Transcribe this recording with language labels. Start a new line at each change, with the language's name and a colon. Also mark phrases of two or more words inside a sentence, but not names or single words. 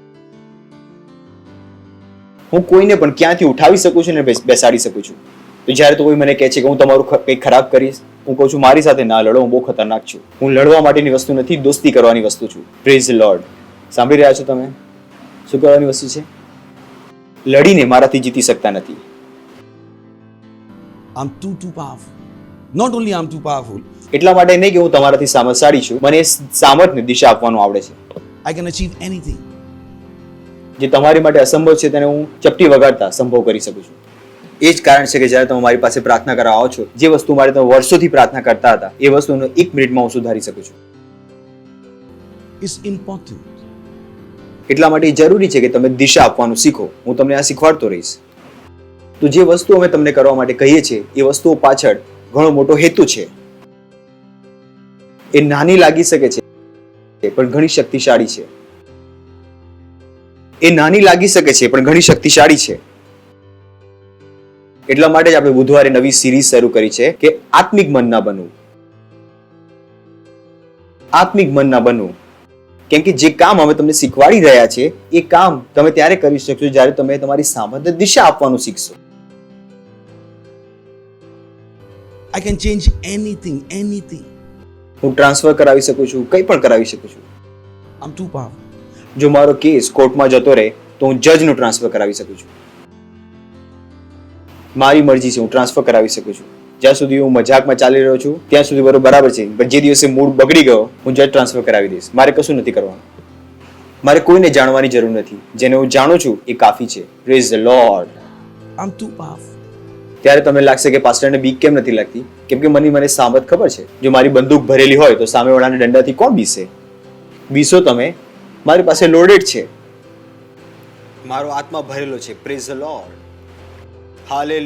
Gujarati: હું કોઈને પણ ક્યાંથી ઉઠાવી શકું છું ને બેસાડી શકું છું. તો જ્યારે તો કોઈ મને કહે છે કે હું તમારું કંઈક ખરાબ કરીશ, હું કહું છું મારી સાથે ના લડો, હું બહુ ખતરનાક છું. હું લડવા માટેની વસ્તુ નથી, દોસ્તી કરવાની વસ્તુ છું.
English: Praise the Lord.
Gujarati: સાંભળી રહ્યા છો તમે? શું કરવાની વસ્તુ છે? લડીને મારાથી જીતી શકતા નથી.
English: I'm too powerful. Not only I'm too powerful,
Gujarati: એટલા માટે નહીં કે હું તમારાથી સામર્થ્યશાળી છું, મને સામર્થ્યને દિશા આપવાનું આવડે છે.
English: I can achieve anything.
Gujarati: જે તમારી માટે અસંભવ છે તેને હું ચપટી વગાડતા સંભવ કરી શકું છું. એ જ કારણ છે કે જ્યારે તમે મારી પાસે પ્રાર્થના કરવા આવો છો, જે વસ્તુ મારે તમે વર્ષોથી પ્રાર્થના કરતા હતા એ વસ્તુને 1 મિનિટમાં હું સુધારી શકું છું.
English: It's important.
Gujarati: એટલા માટે જરૂરી છે કે તમે દિશા આપવાનું શીખો. હું તમને આ શીખવાડતો રહીશ. તો જે વસ્તુ અમે તમને કરવા માટે કહીએ છીએ એ વસ્તુઓ પાછળ ઘણો મોટો હેતુ છે. એ નાની લાગી શકે છે પણ ઘણી શક્તિશાળી છે. એ નાની લાગી શકે છે પણ ઘણી શક્તિશાળી છે. એટલા માટે જ આપણે બુધવારે નવી સિરીઝ શરૂ કરી છે કે આત્મિક મન ના બનવું. આત્મિક મન ના બનવું. કેમ કે જે કામ અમે તમને શીખવાડી રહ્યા છે એ કામ તમે ત્યારે કરી શકશો જ્યારે તમે તમારી સામર્થ્ય દિશા આપવાનું શીખશો.
English: I can change anything.
Gujarati: હું ટ્રાન્સફર કરાવી શકું છું, કંઈ પણ કરાવી શકું છું.
English: I'm too powerful.
Gujarati: જો મારો કેસ કોર્ટમાં જતો રહે તો હું જજનું ટ્રાન્સફર કરાવી શકું છું. મારી મરજી છે, હું ટ્રાન્સફર કરાવી શકું છું. જ્યાં સુધી હું મજાકમાં ચાલી રહ્યો છું ત્યાં સુધી બરાબર છે, પણ જે દિવસે મૂડ બગડી ગયો હું જજ ટ્રાન્સફર કરાવી દઈશ. મારે કશું નથી કરવાનું. મારે કોઈને જાણવાની જરૂર નથી. જેને હું જાણું છું એ કાફી છે.
English: Praise the Lord. I'm too powerful.
Gujarati: ત્યારે તમને લાગશે કે પાસ્ટરને બીક કેમ નથી લાગતી? કેમ કે મને સામત ખબર છે. જો મારી બંદૂક ભરેલી હોય તો સામેવાળાને દંડાથી કોણ બીસે? બીસો તમે, મારી પાસે લોડેડ છે. મારો આત્મા ભરેલો છે.
English: Praise the Lord.